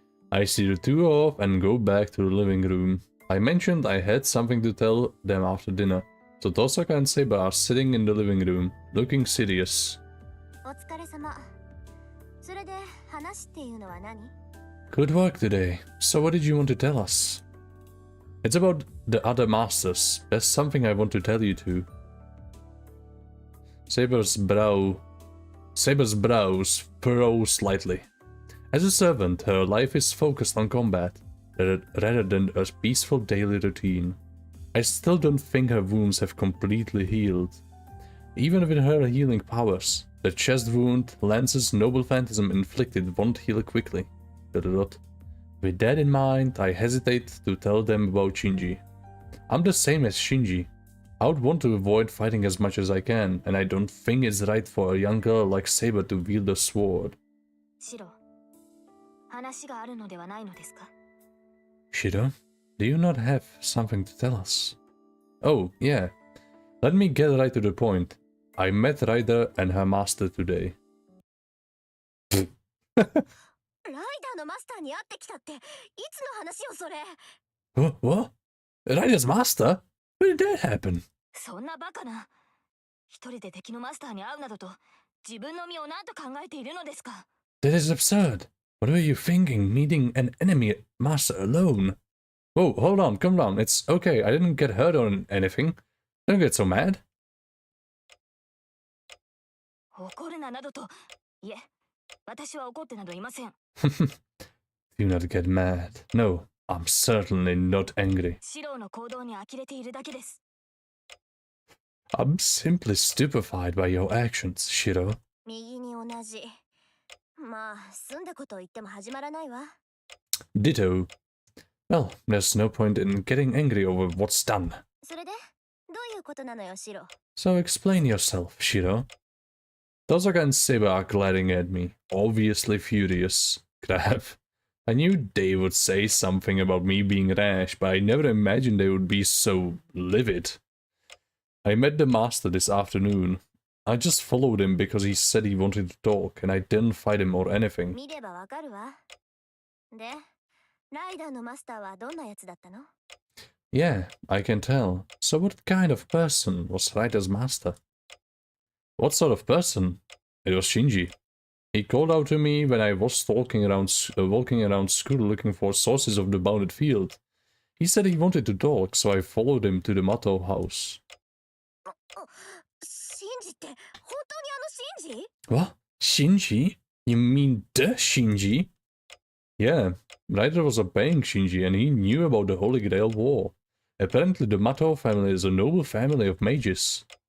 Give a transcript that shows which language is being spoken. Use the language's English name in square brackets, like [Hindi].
[English] I see the two off and go back to the living room. I mentioned I had something to tell them after dinner, so Tosaka and Saber are sitting in the living room, looking serious. [Japanese] お疲れ様。それで話っていうのは何？ [English] Good work today. So what did you want to tell us? It's about the other masters. There's something I want to tell you too. Saber's brows furrow slightly. As a servant, her life is focused on combat, rather than a peaceful daily routine. I still don't think her wounds have completely healed. Even with her healing powers, the chest wound Lance's noble phantasm inflicted won't heal quickly. With that in mind, I hesitate to tell them about Shinji. I'm the same as Shinji. I would want to avoid fighting as much as I can, and I don't think it's right for a young girl like Saber to wield a sword. [Japanese] シロ、話があるのではないのですか？ [English] Shiro, do you not have something to tell us? Oh, yeah. Let me get right to the point. I met Ryder and her master today. [Japanese] ライダーのマスターに会ってきたって、いつの話よそれ。 [English] What? Ryder's master? When did that happen? [Japanese] そんなバカな。一人で敵のマスターに会うなどと、自分の身を何と考えているのですか？ [English] That is absurd. What were you thinking, meeting an enemy master alone? Whoa, hold on, calm down. It's okay, I didn't get hurt or anything. Don't get so mad. [Japanese] 怒るななどと、いえ、私は怒ってなどいません。 [English] Do not get mad. No, I'm certainly not angry. [Japanese] シロの行動に呆れているだけです。 [English] I'm simply stupefied by your actions, Shiro. [Japanese] 右に同じ。まあ、済んだことを言っても始まらないわ。 [English] Ditto. Well, there's no point in getting angry over what's done. [Japanese] それで、どういうことなのよ、シロ。 [English] So explain yourself, Shiro. Dosaka and Saber are glaring at me, obviously furious. Crap. I knew they would say something about me being rash, but I never imagined they would be so livid. I met the master this afternoon. I just followed him because he said he wanted to talk, and I didn't fight him or anything. [Japanese] 見ればわかるわ。で、ライダーのマスターはどんなやつだったの？ [English] Yeah, I can tell. So what kind of person was Raita's master? What sort of person? It was Shinji. He called out to me when I was walking around school looking for sources of the bounded field. He said he wanted to talk, so I followed him to the Mato house. [Japanese] シンジって本当にあのシンジ？ [English] What? Shinji? You mean the Shinji? Yeah, Raita was obeying Shinji and he knew about the Holy Grail War. Apparently the Mato family is a noble family of mages.